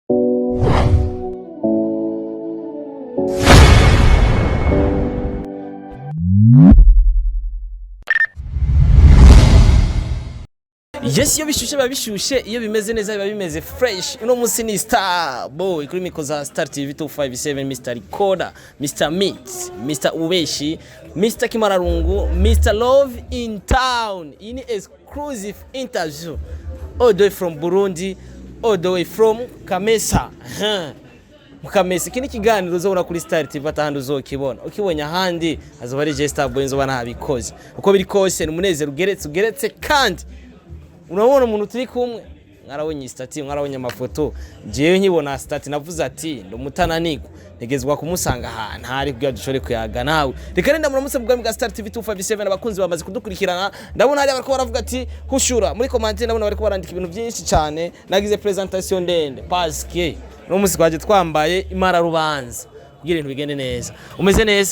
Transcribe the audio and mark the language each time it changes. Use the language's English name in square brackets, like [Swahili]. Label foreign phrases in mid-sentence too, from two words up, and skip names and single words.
[Rundi] Yes, iyo bishushe babishushe iyo bimeze neza biba bimeze fresh. Uno musi ni Star Boy kuri Imico za Star TV 257 Mr. Recorder, Mr. Mix, Mr. Ubeshi, Mr. Kimararungu, Mr. Love in Town. [English] In exclusive interview all the way from Burundi, all the way from Kamesa. [Rundi] Mukamesa kini kiganiro uzobona kuri Star TV atahandi uzokibona. Ukibonye ahandi azoba ari Star Boy nzobana habikoze. Uko biri kose ni umunezero ugeretse kandi unabona umuntu turi kumwe mwarabonye stati mwarabonye amafoto jewe nkibona stati navuze ati ndo mutananiko ntegezwa kumusanga ahantu hari kugira dushore kuyaga nawe reka nenda muramutse bwami bwa Star TV 257 abakunzi bamaze kudukurikirana ndabona hari abariko baravuga ati hushura muri commentaire ndabona bariko barandika ibintu byinshi cyane nagize presentation ndende paske no musi kwaje twambaye imara rubanza kugira ibintu bigende neza umeze neza